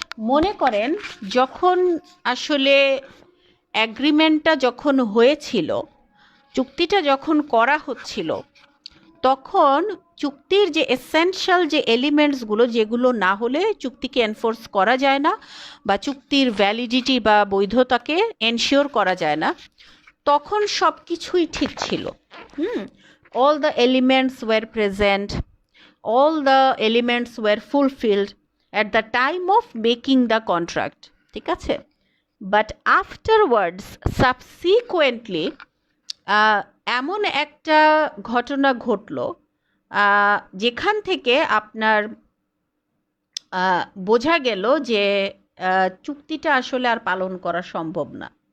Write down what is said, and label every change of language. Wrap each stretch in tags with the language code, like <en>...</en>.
<bn>মনে করেন যখন আসলে অ্যাগ্রিমেন্টটা যখন হয়েছিল, চুক্তিটা যখন করা হচ্ছিল, তখন চুক্তির যে এসেনশিয়াল যে এলিমেন্টসগুলো, যেগুলো না হলে চুক্তিকে এনফোর্স করা যায় না বা চুক্তির ভ্যালিডিটি বা বৈধতাকে এনশিওর করা যায় না, তখন সব কিছুই ঠিক ছিল।</bn> <en>all the elements were present, all the elements were fulfilled at the time of making the contract,</en> <bn>ঠিক আছে?</bn> <en>but afterwards subsequently</en> <bn>এমন একটা ঘটনা ঘটলো যেখান থেকে আপনার বোঝা গেল যে চুক্তিটা আসলে আর পালন করা সম্ভব না।</bn>